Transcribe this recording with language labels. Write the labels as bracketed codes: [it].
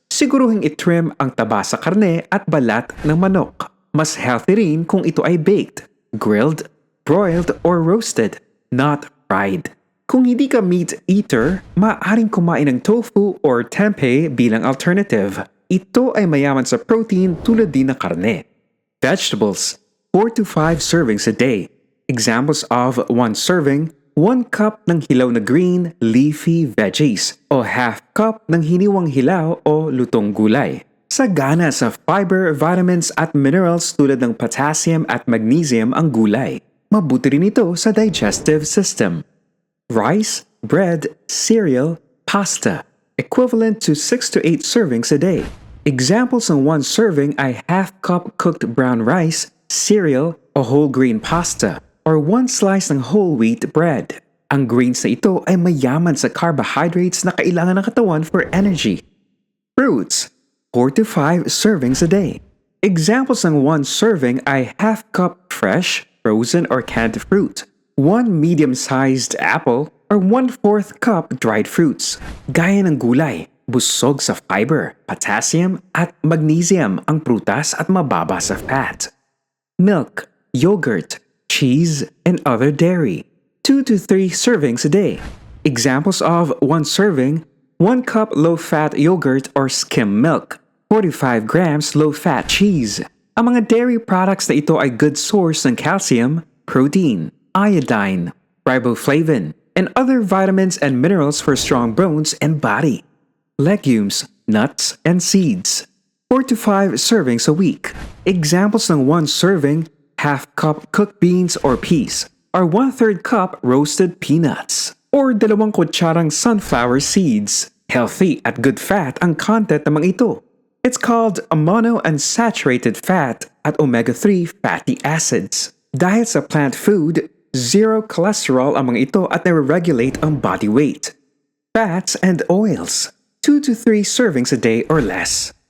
[tl] Siguruhing itrim ang taba sa karne at balat ng manok. Mas healthy rin kung ito ay [en] baked, grilled, broiled or roasted, not fried. [tl] Kung hindi ka meat eater, maaaring kumain ng tofu or tempeh bilang alternative. Ito ay mayaman sa protein tulad din ng karne. [en] Vegetables, 4 to 5 servings a day. Examples of 1 serving, 1 cup ng hilaw na green, leafy veggies o half cup ng hiniwang [tl] hilaw o lutong gulay. Sagana sa fiber, vitamins at minerals tulad ng potassium at magnesium ang gulay. Mabuti rin ito sa digestive system. [en] Rice, bread, cereal, pasta, equivalent to 6 to 8 servings a day. Examples ng 1 serving ay half cup cooked brown rice, cereal, o whole grain pasta, or 1 slice ng whole wheat bread. [tl] Ang grains na ito ay mayaman sa carbohydrates na kailangan ng katawan for energy. [en] Fruits, 4 to 5 servings a day. Examples ng 1 serving ay half cup fresh, frozen, or canned fruit. 1 medium-sized apple or 1/4 cup dried fruits. [tl] Gaya ng gulay, busog sa fiber, potassium at magnesium ang prutas at mababa sa fat. [en] Milk, yogurt, cheese, and other dairy. 2 to 3 servings a day. Examples of 1 serving, 1 cup low-fat yogurt or skim milk, 45 grams low-fat cheese. [tl] Ang mga dairy products na ito ay [en] good source ng calcium, protein, iodine, riboflavin, and other vitamins and minerals for strong bones and body. Legumes, nuts, and seeds. 4 to 5 servings a week. Examples ng 1 serving, half cup cooked beans or peas, or 1/3 cup roasted peanuts, or 2 kutsarang sunflower seeds. [tl] Healthy at good fat ang content ng mga ito. [en] It's called a monounsaturated fat at omega-3 fatty acids. [tl] Dahil sa plant food, 0 cholesterol ang mga ito at nare-regulate ang body weight. [en] Fats and oils, 2 to 3 servings a day or less.